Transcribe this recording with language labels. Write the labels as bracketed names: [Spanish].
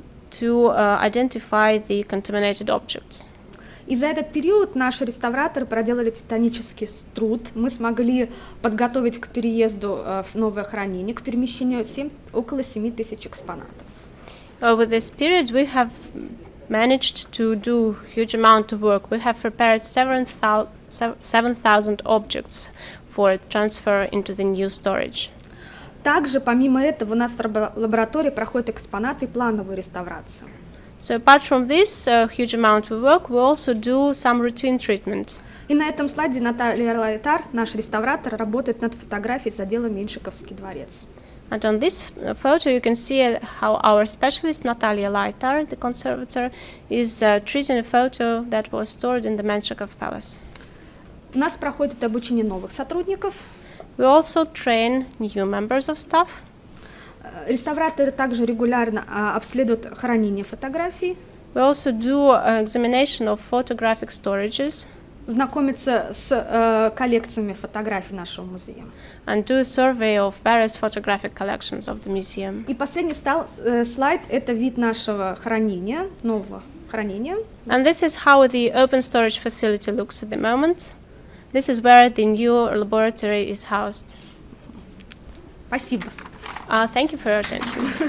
[English] to identify the contaminated objects. [Russian] И за этот период наши реставраторы проделали титанический труд. Мы смогли подготовить к переезду в новое хранение, к перемещению около 7 тысяч экспонатов. [English] Over this period, we have managed to do huge amount of work. We have prepared 7,000 objects for transfer into the new storage. [Russian] Также, помимо этого, у нас в лаборатории проходят экспонаты и плановую реставрацию. [English] So apart from this huge amount of work, we also do some routine treatment. [Russian] И на этом слайде Наталья Лайтар, наш реставратор, работает над фотографией с отдела Меньшиковский дворец. [English] And on this photo, you can see how our specialist Natalia Laitar, the conservator, is treating a photo that was stored in the Menshikov Palace. [Russian] У нас проходит обучение новых сотрудников. [English] We also train new members of staff. [Russian] Реставраторы также регулярно обследуют хранение фотографий. [English] We also do examination of photographic storages. [Russian] Знакомятся с коллекциями фотографий нашего музея. [English] And do a survey of various photographic collections of the museum. [Russian] И последний слайд – это вид нашего хранения, нового хранения. [English] And this is how the open storage facility looks at the moment. This is where the new laboratory is housed. [Russian] Спасибо. [English] Thank you for your attention.